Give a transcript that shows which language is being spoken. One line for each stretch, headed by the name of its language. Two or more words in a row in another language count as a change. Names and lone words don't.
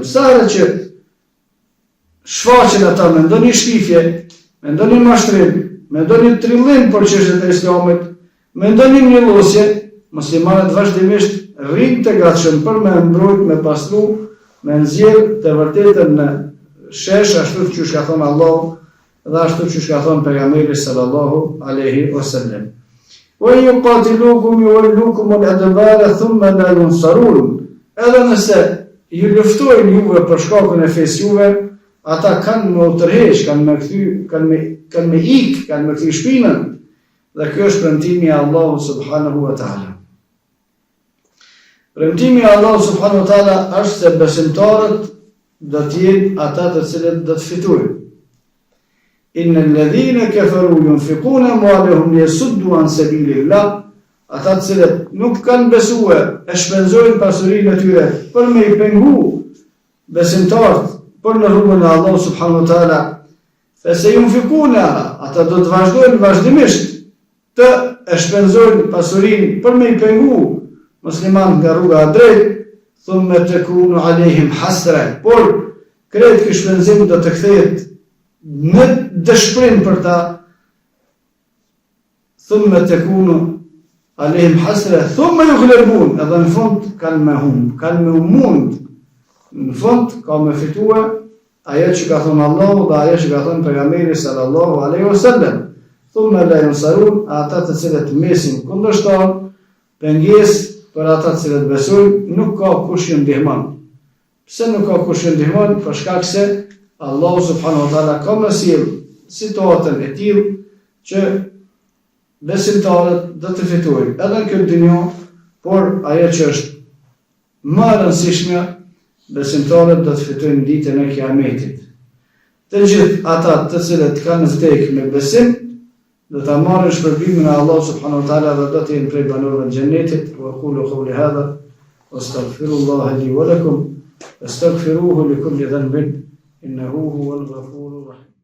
Albanian: Sa herë që shfaqen ata me ndonjë shpifje, me ndonjë mashtrim, me ndonjë trillim për çështjet e Islamit, me ndonjë njëllosje, muslimanët vazhdimisht rrinë të gatshëm për me mbrojt, me pastru, me nxjerr të vërtetën në shesh ashtu siç ka thënë Allahu dhe ashtu siç ka thënë pejgamberi
Arabic: صلى الله عليه وسلم. ويقاتلوكم يولوكم الأدبار ثم لا ينصرون.
Albanian: Edhe nëse ju luftojnë juve për shkakun e fesë juve, ata kanë me u tërheq, kanë me ik, kanë me kthy shpinën. Dhe kjo është premtimi i Allahut
Arabic: سبحانه وتعالى.
Albanian: Premtimi i Allahut
Arabic: سبحانه وتعالى
Albanian: është se besimtarët do të jenë ata të cilët do të fitojnë.
Arabic: إن الذين كفروا ينفقون أموالهم ليصدوا عن سبيل الله,
Albanian: ata të cilët nuk kanë besuar e shpenzojnë pasurinë e tyre për me i pengu besimtarët për në rrugën e Allahut
Arabic: سبحانه وتعالى, فسينفقون,
Albanian: ata do të vazhdojnë vazhdimisht të e shpenzojnë pasurinë për me i pengu musliman nga rruga e drejtë,
Arabic: ثم تكون عليهم حسرة,
Albanian: por kretë ky shpenzim do të kthehet në dëshpërim për ta,
Arabic: ثم تكون عليهم حسرة ثم يغلبون,
Albanian: edhe në fund kanë me humb, kanë me mund, në fund ka me fitua ajo që ka thënë Allahu dhe ajo që ka thënë pejgamberi
Arabic: صلى الله عليه وسلم. ثم لا ينصرون,
Albanian: ata të cilët mesin kundërshtar, pengesë për ata të cilët besojnë, nuk ka kush ju ndihmon. Pse nuk ka kush ju ndihmon? Për shkak se Allahu
Arabic: سبحانه وتعالى
Albanian: ka më sjell situatën e tillë që besimtarët do të fitojnë edhe në këtë dunjë, por ajo që është më e rëndësishme, besimtarët do të fitojnë ditën e Kiametit. Të gjithë ata të cilët kanë vdekur me besim do ta marrin shpërblimin e Allahut
Arabic: سبحانه وتعالى
Albanian: dhe do të jenë prej banorëve të xhennetit.
Arabic: وأقول قولي هذا وأستغفر الله لي ولكم وأستغفره لكل ذنب إنه هو الغفور الرحيم.